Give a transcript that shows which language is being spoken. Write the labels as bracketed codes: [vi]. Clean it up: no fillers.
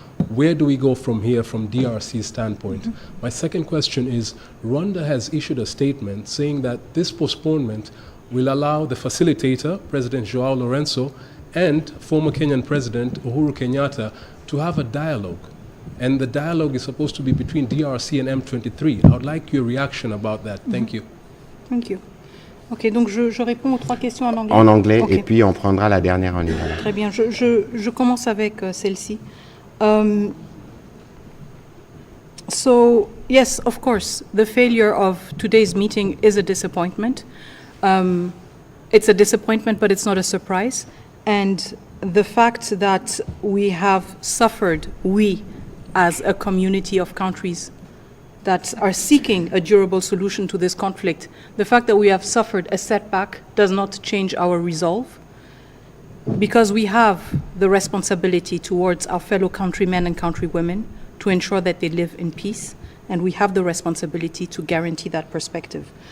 [en] Where do we go from here from DRC's standpoint? My second question is, Rwanda has issued a statement saying that this postponement will allow the facilitator, President Joao Lorenzo, and former Kenyan President Uhuru Kenyatta to have a dialogue. And the dialogue is supposed to be between DRC and M23. I would like your reaction about that. Thank you. Thank you. [fr] Ok, donc je réponds aux 3 questions en anglais. En anglais, et puis on prendra la dernière en lingala. Très bien, je commence avec celle-ci. [en] So, yes, of course, the failure of today's meeting is a disappointment. It's a disappointment, but it's not a surprise. And the fact that we have suffered, we as a community of countries that are seeking a durable solution to this conflict, the fact that we have suffered a setback does not change our resolve, because we have the responsibility towards our fellow countrymen and countrywomen to ensure that they live in peace, and we have the responsibility to guarantee that perspective.